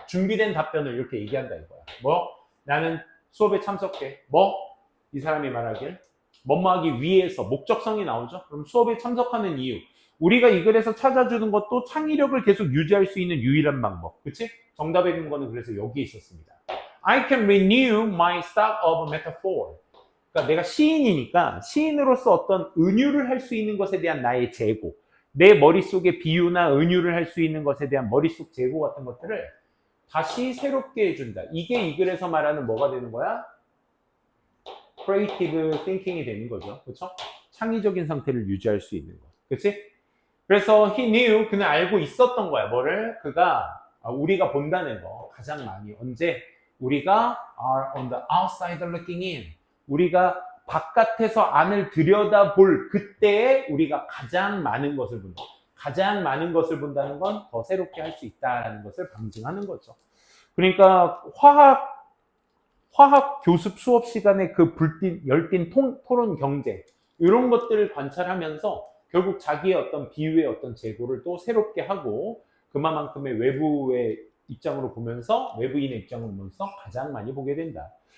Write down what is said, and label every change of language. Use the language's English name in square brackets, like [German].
[Korean] 준비된 답변을 이렇게 얘기한다 이거야. 나는 수업에 참석해. 이 사람이 말하길 뭐하기 위해서 목적성이 나오죠. 그럼 수업에 참석하는 이유. 우리가 이 글에서 찾아주는 것도 창의력을 계속 유지할 수 있는 유일한 방법. 그치? 정답의 근거는 그래서 여기에 있었습니다. [English] I can renew my stock of metaphor. [Korean] 그러니까 내가 시인이니까 시인으로서 어떤 은유를 할 수 있는 것에 대한 나의 재고, 내 머릿속에 비유나 은유를 할 수 있는 것에 대한 머릿속 재고 같은 것들을 다시 새롭게 해준다. 이게 이 글에서 말하는 뭐가 되는 거야? creative thinking이 되는 거죠. 그렇죠? 창의적인 상태를 유지할 수 있는 거. 그렇지? 그래서 [English] he knew, [Korean] 그는 알고 있었던 거야. 뭐를? 그가 우리가 본다는 거 가장 많이 언제? 우리가 [English] are on the outside looking in. [Korean] 우리가 바깥에서 안을 들여다볼 그때에 우리가 가장 많은 것을 본다. 가장 많은 것을 본다는 건 더 새롭게 할 수 있다는 것을 방증하는 거죠. 그러니까 화학 교습 수업 시간에 그 열띤 토론 경제 이런 것들을 관찰하면서 결국 자기의 어떤 비유의 어떤 재고를 또 새롭게 하고 그만큼의 외부의 입장으로 보면서 외부인의 입장으로 보면서 가장 많이 보게 된다.